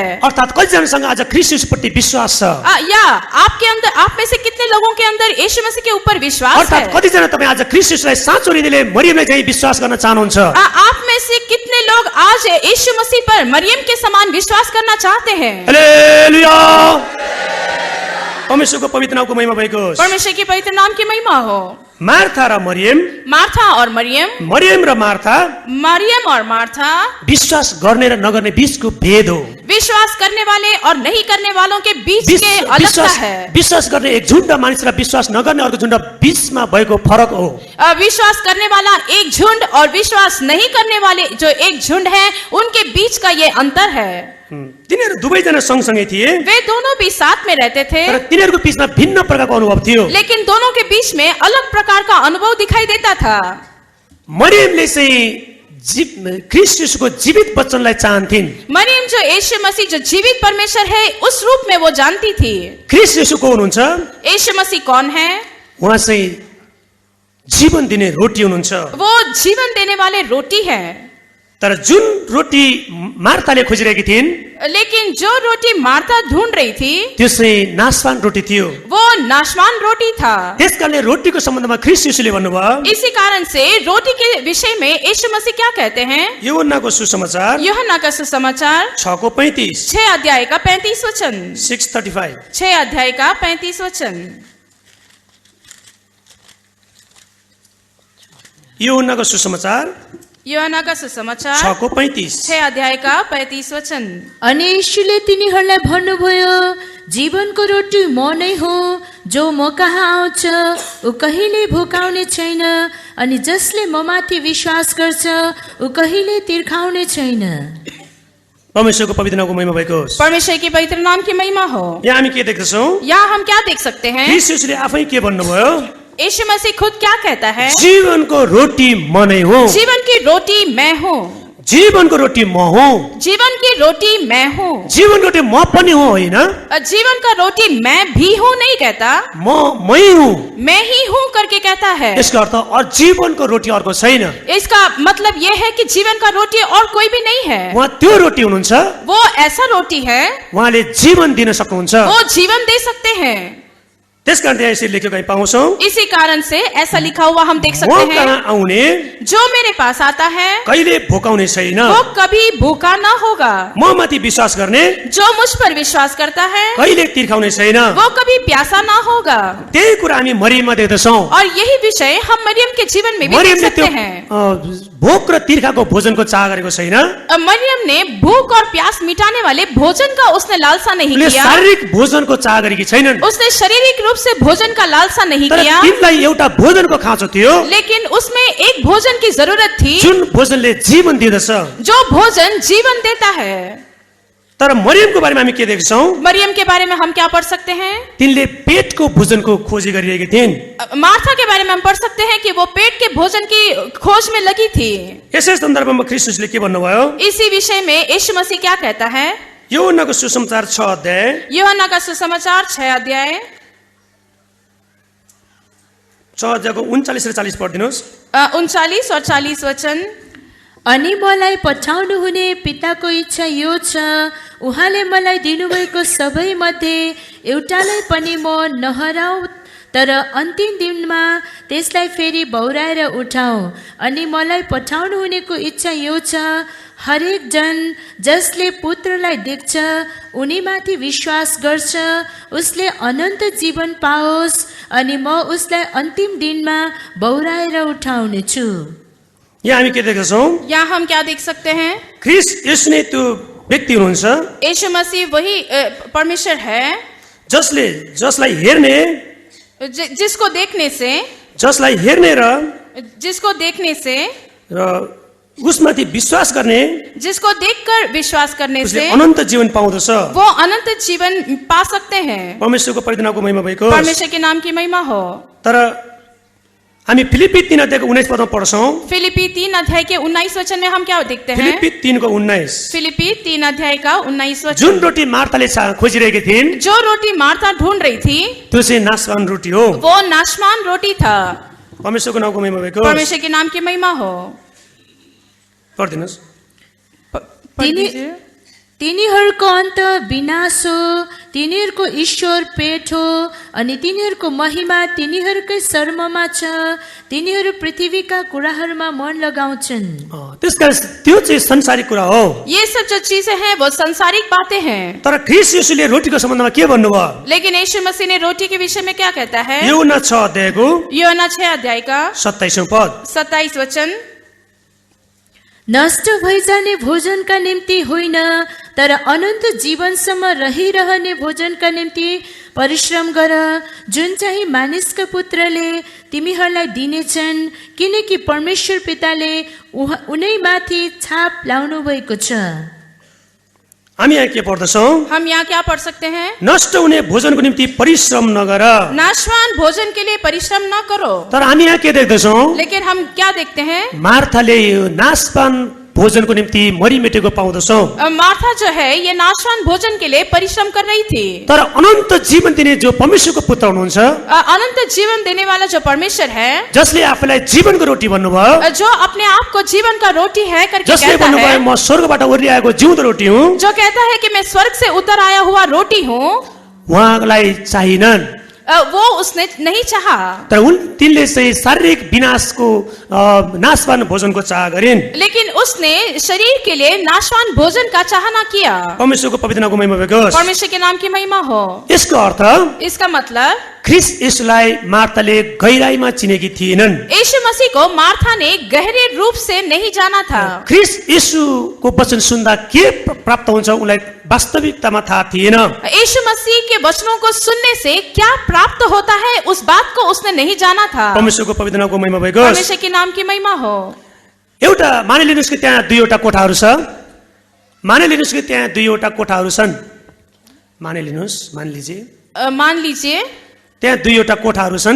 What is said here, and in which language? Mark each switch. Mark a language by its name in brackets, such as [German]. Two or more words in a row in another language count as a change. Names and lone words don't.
[Nepali] अर्थात् कतिजनासँग आज ख्रीष्ट यीशुप्रति विश्वास छ [Hindi] या आपके अंदर आप में से कितने लोगों के अंदर यीशु मसीह के ऊपर विश्वास है? [Nepali] अर्थात् कतिजना तपाईँ आज ख्रीष्ट यीशुलाई साँचो हृदयले मरियमलाई चाहिँ विश्वास गर्न चाहनुहुन्छ [Hindi] आप में से कितने लोग आज यीशु मसीह पर मरियम के समान विश्वास करना चाहते हैं? [Nepali] हालेलुया परमेश्वरको पवित्र नामको महिमा भएको होस्। [Hindi] परमेश्वर के पवित्र नाम की महिमा हो। [Nepali] मार्था र मरियम [Hindi] मार्था और मरियम [Nepali] मरियम र मार्था [Hindi] मरियम और मार्था [Nepali] विश्वास गर्ने र नगर्ने बीचको भेद हो। [Hindi] विश्वास करने वाले और नहीं करने वालों के बीच के अलगता है। [Nepali] विश्वास गर्ने एक झुण्ड मानिस र विश्वास नगर्ने अर्को झुण्ड बीचमा भएको फरक हो। [Hindi] विश्वास करने वाला एक झुंड और विश्वास नहीं करने वाले जो एक झुंड है उनके बीच का ये अंतर है। [Nepali] तिनीहरू दुवैजना सँगसँगै थिए [Hindi] वे दोनों भी साथ में रहते थे [Nepali] तर तिनीहरूको बीचमा भिन्न प्रकारको अनुभव थियो। [Hindi] लेकिन दोनों के बीच में अलग प्रकार का अनुभव दिखाई देता था। [Nepali] मरियमले चाहिँ ख्रीष्ट यीशुको जीवित वचनलाई चाहन्थिन्। [Hindi] मरियम जो यीशु मसीह जो जीवित परमेश्वर है उस रूप में वो जानती थी। [Nepali] ख्रीष्ट यीशु को हुनुहुन्छ? [Hindi] यीशु मसीह कौन है? [Nepali] उहाँ चाहिँ जीवन दिने रोटी हुनुहुन्छ। [Hindi] वो जीवन देने वाले रोटी है। [Nepali] तर जुन रोटी मार्ताले खोजिरहेकी थिइन् [Hindi] लेकिन जो रोटी मार्ता ढूंढ रही थी [Nepali] त्यो चाहिँ नाशवान रोटी थियो। [Hindi] वो नाशवान रोटी था। [Nepali] त्यसकारणले रोटीको सम्बन्धमा ख्रीष्ट यीशुले भन्नुभयो। [Hindi] इसी कारण से रोटी के विषय में यीशु मसीह क्या कहते हैं? [Nepali] यूहन्नाको सुसमाचार [Hindi] यूहन्ना का सुसमाचार 6:35 6 अध्याय का 35 वचन 6:35 6 अध्याय का 35 वचन [Nepali] यूहन्नाको सुसमाचार [Hindi] यूहन्ना का सुसमाचार 6:35 6 अध्याय का 35 वचन [Nepali] अनि यीशुले तिनीहरूलाई भन्नुभयो, जीवनको रोटी म नै हो, जो म कहाँ आउँछ ऊ कहिले भोकाउने छैन, अनि जसले ममाथि विश्वास गर्छ ऊ कहिले तिर्खाउने छैन। परमेश्वरको पवित्र नामको महिमा भएको होस्। [Hindi] परमेश्वर के पवित्र नाम की महिमा हो। [Nepali] यहाँ हामी के देख्दछौँ? [Hindi] यहाँ हम क्या देख सकते हैं? [Nepali] ख्रीष्ट यीशुले आफै के भन्नुभयो? [Hindi] यीशु मसीह खुद क्या कहता है? [Nepali] जीवनको रोटी म नै हो। [Hindi] जीवन की रोटी मैं हूँ। [Nepali] जीवनको रोटी म हुँ। [Hindi] जीवन की रोटी मैं हूँ। [Nepali] जीवन रोटी म पनि हो होइन? [Hindi] जीवन का रोटी मैं भी हूँ नहीं कहता, [Nepali] मै हुँ, [Hindi] मैं ही हूँ करके कहता है। [Nepali] यसको अर्थ और जीवनको रोटी अर्को छैन। [Hindi] इसका मतलब यह है कि जीवन का रोटी और कोई भी नहीं है। [Nepali] उहाँ त्यो रोटी हुनुहुन्छ। [Hindi] वो ऐसा रोटी है [Nepali] उहाँले जीवन दिन सक्नुहुन्छ। [Hindi] वो जीवन दे सकते हैं। [Nepali] त्यसकारण त्यहाँ यसरी लेखेको हामी पाउँछौँ। [Hindi] इसी कारण से ऐसा लिखा हुआ हम देख [Nepali] म [Hindi] सकते हैं, [Nepali] कहाँ आउने [Hindi] जो मेरे पास आता है [Nepali] कहिले भोकाउने छैन। [Hindi] वो कभी भूखा न होगा। [Nepali] म माथि विश्वास गर्ने [Hindi] जो मुझ पर विश्वास करता है [Nepali] कहिले तिर्खाउने छैन। [Hindi] वो कभी प्यासा न होगा। [Nepali] त्यही कुरा हामी मरियममा देख्दछौँ। [Hindi] और यही विषय हम मरियम के जीवन में भी देख [Nepali] मरियमले [Hindi] सकते [Nepali] त्यो [Hindi] हैं। [Nepali] भोक र तिर्खाको भोजनको चाह गरेको छैन। [Hindi] मरियम ने भूख और प्यास मिटाने वाले भोजन का उसने लालसा नहीं [Nepali] उसले [Hindi] किया। [Nepali] शारीरिक भोजनको चाह गरेकी छैनन्। [Hindi] उसने शारीरिक रूप से भोजन का लालसा नहीं [Nepali] तर [Hindi] किया, [Nepali] तिनलाई एउटा भोजनको खाँचो थियो [Hindi] लेकिन उसमें एक भोजन की जरूरत थी [Nepali] जुन भोजनले जीवन दिँदछ। [Hindi] जो भोजन जीवन देता है। [Nepali] तर मरियमको बारेमा हामी के देख्छौँ? [Hindi] मरियम के बारे में हम क्या पढ़ सकते हैं? [Nepali] तिनले पेटको भोजनको खोजी गरिरहेकी थिइन्। [Hindi] मार्था के बारे में हम पढ़ सकते हैं कि वो पेट के भोजन की खोज में लगी थी। [Nepali] यसै सन्दर्भमा ख्रीष्टले के भन्नुभयो? [Hindi] इसी विषय में यीशु मसीह क्या कहता है? [Nepali] यूहन्नाको सुसमाचार 6 अध्याय [Hindi] यूहन्ना का सुसमाचार 6 अध्याय [Nepali] 6 अध्यायको 39 र 40 पढिदिनुहोस्। [Hindi] 39 और 40 वचन [Nepali] अनि मलाई पठाउनु हुने पिताको इच्छा यो छ, उहाँले मलाई दिनुभएको सबै मध्ये एउटालाई पनि म नहराऊ, तर अन्तिम दिनमा त्यसलाई फेरि बौराएर उठाऊ। अनि मलाई पठाउनु हुनेको इच्छा यो छ, हरेक जन जसले पुत्रलाई देख्छ उनीमाथि विश्वास गर्छ उसले अनन्त जीवन पाओस्, अनि म उसलाई अन्तिम दिनमा बौराएर उठाउने छु। यहाँ हामी के देख्दछौँ? [Hindi] यहाँ हम क्या देख सकते हैं? [Nepali] ख्रीष्ट यीशु नै त्यो व्यक्ति हुनुहुन्छ [Hindi] यीशु मसीह वही परमेश्वर है [Nepali] जसलाई हेर्ने [Hindi] जिसको देखने से [Nepali] जसलाई हेर्ने र [Hindi] जिसको देखने से [Nepali] र उसमाथि विश्वास गर्ने [Hindi] जिसको देखकर विश्वास करने [Nepali] उसले [Hindi] से [Nepali] अनन्त जीवन पाउँदछ। [Hindi] वो अनंत जीवन पा सकते हैं। [Nepali] परमेश्वरको परिदिनको महिमा भएको होस्। [Hindi] परमेश्वर के नाम की महिमा हो। [Nepali] तर हामी फिलिप्पी 3 अध्यायको 19 पदमा पढ्छौं। [Hindi] फिलिपी 3 अध्याय के 19 वचन में हम क्या देखते हैं? [Nepali] फिलिप्पी 3 को 19। [Hindi] फिलिपी 3 अध्याय का 19 वचन। [Nepali] जुन रोटी मार्ताले खोजिरहेकी थिइन् [Hindi] जो रोटी मार्था ढूंढ रही थी [Nepali] त्यो चाहिँ नाशवान रोटी हो। [Hindi] वो नाशमान रोटी था। [Nepali] परमेश्वरको नामको महिमा भएको होस्। [Hindi] परमेश्वर के नाम की महिमा हो। [Nepali] पढ्दिनुस्। [Hindi] पढ़ दीजिए। [Nepali] तिनीहरूको अन्त विनाश हो, तिनीहरूको ईश्वर पेट हो, अनि तिनीहरूको महिमा तिनीहरूकै शर्ममा छ। तिनीहरू पृथ्वीका कुराहरूमा मन लगाउँछन्। त्यसकारण त्यो चाहिँ संसारिक कुरा हो। [Hindi] ये सब जो चीजें हैं वो सांसारिक बातें हैं। [Nepali] तर ख्रीष्ट येशूले रोटीको सम्बन्धमा के भन्नुभयो? [Hindi] लेकिन यीशु मसीह ने रोटी के विषय में क्या कहता है? [Nepali] यूहन्ना 6 अध्यायको [Hindi] यूहन्ना 6 अध्याय का [Nepali] 27 पद। [Hindi] 27 वचन। [Nepali] नष्ट भइजाने भोजनका निम्ति होइन, तर अनन्त जीवनसम्म रहिरहने भोजनका निम्ति परिश्रम गर, जुन चाहिँ मानिसका पुत्रले तिमीहरूलाई दिनेछन्, किनकि परमेश्वर पिताले उनैमाथि छाप लाउनु भएको छ। हामी यहाँ के पढ्दछौं? [Hindi] हम यहाँ क्या पढ़ सकते हैं? [Nepali] नष्ट हुने भोजनको निम्ति परिश्रम नगर। [Hindi] नाशवान भोजन के लिए परिश्रम न करो। [Nepali] तर हामी यहाँ के देख्दछौं? [Hindi] लेकिन हम क्या देखते हैं? [Nepali] मार्थाले यो नाशवान भोजनको निम्ति मरिमेटेको पाउँदछौं। [Hindi] मार्था जो है ये नाशवान भोजन के लिए परिश्रम कर रही थी। [Nepali] तर अनन्त जीवन दिने जो परमेश्वरको पुत्र हुनुहुन्छ, [Hindi] अनंत जीवन देने वाला जो परमेश्वर है, [Nepali] जसले आफूलाई जीवनको रोटी भन्नुभयो, [Hindi] जो अपने आप को जीवन का रोटी है करके [Nepali] जसले [Hindi] कहता [Nepali] भन्नुभयो [Hindi] है, [Nepali] म स्वर्गबाट ओर्लिआएको जिउँदो रोटी हुँ, [Hindi] जो कहता है कि मैं स्वर्ग से उतर आया हुआ रोटी हूँ, [Nepali] उहाँलाई चाहिनन्। [Hindi] वो उसने नहीं चाहा। [Nepali] तर तिनले चाहिँ शारीरिक विनाशको नाशवान भोजनको चाह गरिन्। [Hindi] लेकिन उसने शरीर के लिए नाशवान भोजन का चाहना किया। [Nepali] परमेश्वरको पवित्र नामको महिमा होस्। [Hindi] परमेश्वर के नाम की महिमा हो। [Nepali] यसको अर्थ [Hindi] इसका मतलब [Nepali] ख्रीष्ट येशूलाई मार्ताले गहिराईमा चिनेकी थिएनन्। [Hindi] यीशु मसीह को मार्था ने गहरे रूप से नहीं जाना था। [Nepali] ख्रीष्ट येशूको वचन सुन्दा के प्राप्त हुन्छ उनलाई वास्तविकतामा थाहा थिएन। [Hindi] यीशु मसीह के वचनों को सुनने से क्या प्राप्त होता है उस बात को उसने नहीं जाना था। [Nepali] परमेश्वरको पवित्र नामको महिमा होस्। [Hindi] परमेश्वर के नाम की महिमा हो। [Nepali] एउटा मानिलिनुस् कि त्यहाँ दुईवटा कोठाहरू छ। मानिलिनुस् कि त्यहाँ दुईवटा कोठाहरू छन्। [Hindi] मान लीजिए [Nepali] त्यहाँ दुईवटा कोठाहरू छन्।